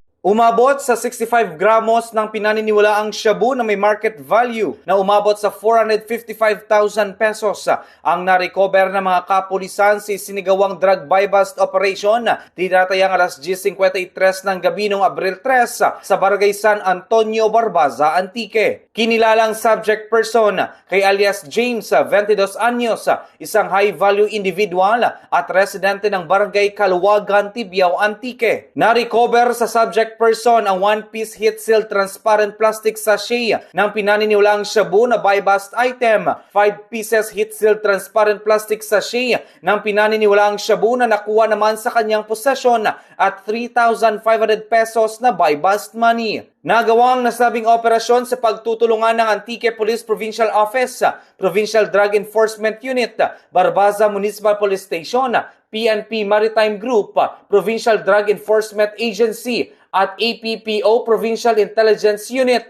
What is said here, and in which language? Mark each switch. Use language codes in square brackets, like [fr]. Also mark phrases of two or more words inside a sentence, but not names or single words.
[tl] Umabot sa 65 gramos ng pinaniniwalaang shabu na may market value na umabot sa 455,000 pesos ang na-recover ng mga kapulisan sa sinigawang [en] drug buy-bust operation [tl] tinatayang alas 10:53 ng gabi noong Abril 3 sa Barangay San Antonio, Barbaza, Antique. Kinilalang [en] subject person [tl] kay alias James, 22 anyos, isang [en] high-value individual [tl] at residente ng Barangay Kaluwagan, Tibiao, Antique. Na-recover sa [en] subject person [tl] ang [en] one-piece heat-sealed transparent plastic sachet [tl] ng pinaniniwalaang shabu na [en] buy-bust item, 5 pieces heat-sealed transparent plastic sachet [tl] ng pinaniniwalaang shabu na nakuha naman sa kanyang possession at 3,500 pesos na [en] buy-bust money. [tl] Nagawang nasabing operasyon sa pagtutulungan ng Antique Police Provincial Office, Provincial Drug Enforcement Unit, Barbaza Municipal Police Station, PNP Maritime Group, Provincial Drug Enforcement Agency at APPO Provincial Intelligence Unit.